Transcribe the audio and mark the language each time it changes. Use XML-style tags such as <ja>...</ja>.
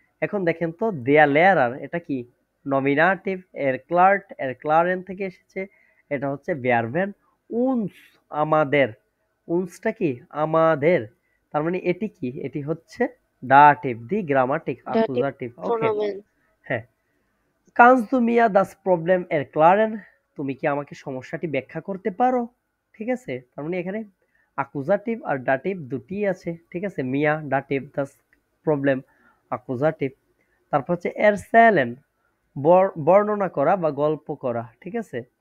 <bn>এখন দেখেন তো</bn> <de>der Lehrer</de> <bn>এটা কি নমিনাটিভ, erklären থেকে এসেছে, এটা হচ্ছে verben, uns আমাদের, unsটা কি আমাদের, তার মানে এটি কি, এটি হচ্ছে dative, দি গ্রামাটিক</bn> <de>Dative</de> <bn>অ্যাকুজাটিভ। ওকে,</bn> <de>pronomen.</de> <bn>হ্যাঁ।</bn> <de>Kannst du mir das Problem erklären?</de> <bn>তুমি কি আমাকে সমস্যাটি ব্যাখ্যা করতে পারো? ঠিক আছে, তার মানে এখানে অ্যাকুজাটিভ আর ডাটিভ দুটি আছে, ঠিক আছে, মিয়া ডাটিভ, das প্রবলেম অ্যাকুজাটিভ। তারপর হচ্ছে erzählen বর্ণনা করা বা গল্প করা, ঠিক আছে।</bn>